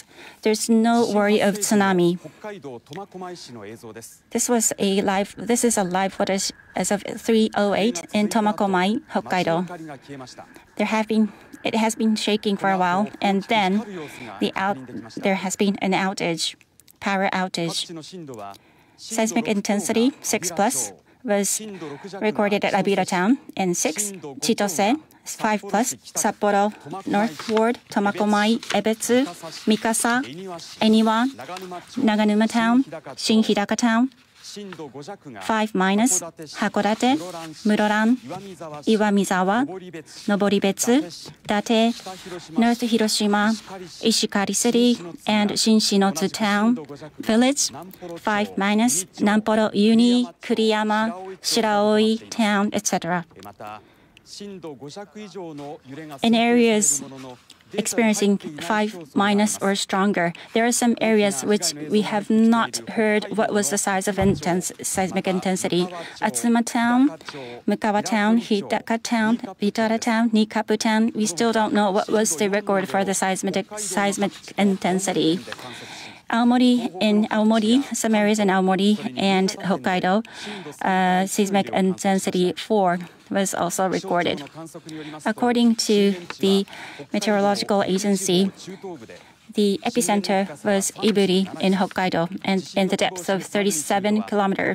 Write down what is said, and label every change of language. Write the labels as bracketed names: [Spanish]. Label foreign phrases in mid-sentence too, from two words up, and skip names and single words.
[English] There's no worry of tsunami. This is a live footage as of 3:08 in Tomakomai, Hokkaido. It has been shaking for a while, and then there has been an outage, power outage. Seismic intensity 6+ was recorded at Abita town, and 6, Chitose, 5+, Sapporo, Northward, Tomakomai, Ebetsu, Mikasa, Eniwa, Naganuma town, Shinhidaka town, 5-, Hakodate, Muroran, Iwamizawa, Noboribetsu, Date, North Hiroshima, Ishikari City, and Shinshinotsu Town, Village, 5-, Namporo Uni, Kuriyama, Shiraoi Town, etc. In areas experiencing 5- or stronger, there are some areas which we have not heard what was the size of seismic intensity. Atsuma town, Mukawa town, Hidaka town, Vitara town, Nikapu town, we still don't know what was the record for the seismic intensity. Aomori, some areas in Aomori and Hokkaido, seismic intensity 4 was also recorded. According to the meteorological agency, The epicenter was Iburi in Hokkaido, and in the depth of 37 kilometers.